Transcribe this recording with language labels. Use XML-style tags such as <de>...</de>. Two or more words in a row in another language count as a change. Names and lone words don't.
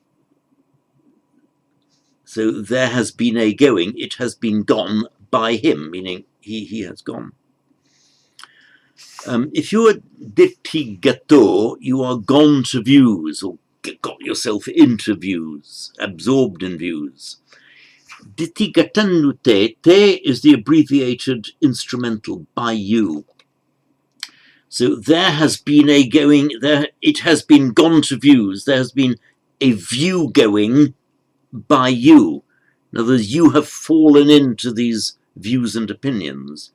<en>So there has been a going, it has been gone by him, meaning he has gone. If you are</en> <pi>ditti gato,</pi> <en>you are gone to views, or got yourself into views, absorbed in views.</en> <pi>Ditti gatannute,</pi> <en>te is the abbreviated instrumental by you. So there has been a going, there it has been gone to views, there has been a view going by you. In other words, you have fallen into these views and opinions.</en>